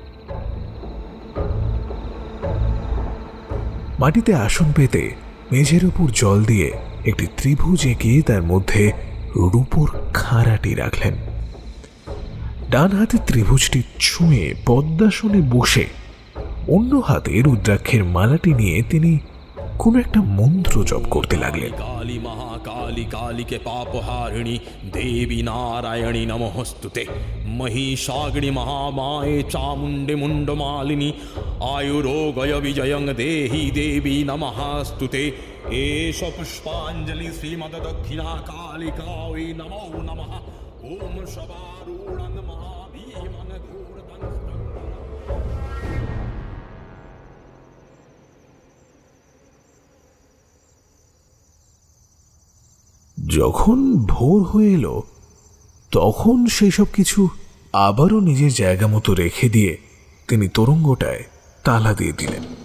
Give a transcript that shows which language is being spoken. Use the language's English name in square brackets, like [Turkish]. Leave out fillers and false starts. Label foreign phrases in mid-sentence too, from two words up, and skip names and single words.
[Bangla] মাটিতে আসন পেতে মেঝের উপর জল দিয়ে একটি ত্রিভুজ এঁকে তার মধ্যে রূপোর খাঁড়াটি রাখলেন। ডান হাতে ত্রিভুজটি ছুঁয়ে পদ্মাসনে বসে অন্য হাতে রুদ্রাক্ষের মালাটি নিয়ে তিনি কোন একটা মন্ত্র জপ করতে লাগলেন। [Sanskrit] काली महाकाली काली के पापहारिणी देवी नारायणी नमोस्तुते महिषाग्नि महामाये चामुंडे मुंडमालिनी आयुरोगय विजयं देहि देवी नमःस्तुते एष पुष्पांजलि श्रीमद दक्षिणा कालिकायै नमो नमः ओम शवारूढं महाभीमं घोरतं [Bangla] যখন ভোর হয়ে এলো তখন সেই সব কিছু আবারও নিজের জায়গা মতো রেখে দিয়ে তিনি তরঙ্গটায় তালা দিয়ে দিলেন।